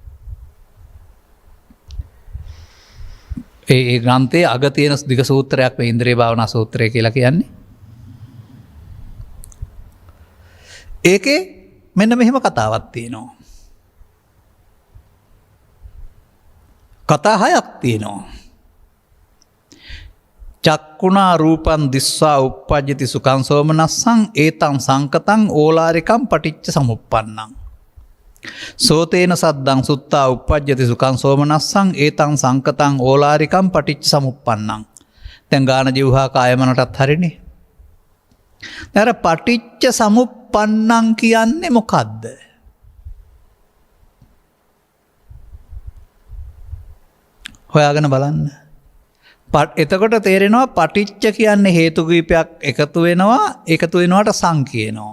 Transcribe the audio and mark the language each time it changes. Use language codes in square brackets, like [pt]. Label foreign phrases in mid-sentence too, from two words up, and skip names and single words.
[si] ඒ ග්‍රන්ථයේ අග තියෙන දිග සූත්‍රයක් මේ ඉන්ද්‍රිය භාවනා සූත්‍රය කියලා කියන්නේ. ඒකේ මෙන්න මෙහෙම කතාවක් තියෙනවා. කතා හයක් තියෙනවා. [pi] චක්කුණා රූපං දිස්වා uppajjati සුඛං සෝමනස්සං ඒතං සංකතං ඕලාරිකං පටිච්ච සමුප්පන්නං. සෝතේන සද්දං සුත්තා uppajjati සුඛං සෝමනස්සං ඒතං සංකතං ඕලාරිකං පටිච්ච සමුප්පන්නං. [si] දැන් ගාන ජීවහා කායමනටත් හරිනේ. දැන් [pi] පටිච්ච සමුප්පන්නං [si] කියන්නේ මොකද්ද? හොයාගෙන බලන්න. එතකොට තේරෙනවා පටිච්ච කියන්නේ හේතු කීපයක් එකතු වෙනවට සං කියනවා.